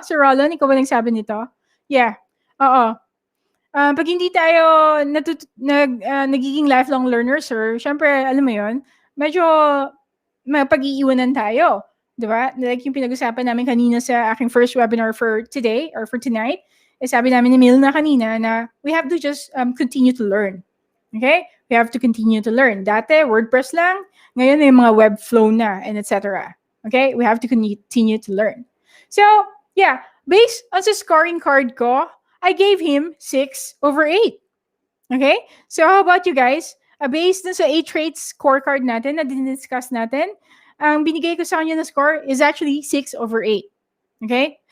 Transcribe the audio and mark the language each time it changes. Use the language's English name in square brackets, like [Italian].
[Filipino] So, Roland, ikaw ba nagsabi nito? Yeah. Oo. Pag hindi tayo nagiging lifelong learners, sir, syempre, alam mo yun, medyo mapag-iiwanan tayo. Diba? [English] Like [Filipino] yung pinag-usapan namin kanina sa aking [English] first webinar for today or for tonight, [Filipino] sabi namin ni Milna kanina na [English] we have to just continue to learn. Okay? We have to continue to learn. [Filipino] Dati, WordPress lang. Ngayon, yung mga Webflow na and etc. [English] Okay? We have to continue to learn. So, yeah, based on sa scoring card ko, I gave him 6/8. Okay? So, how about you guys? [Filipino] Based on sa 8 traits scorecard natin na din-discuss natin, ang binigay ko sa kanya na score is actually 6/8. Okay?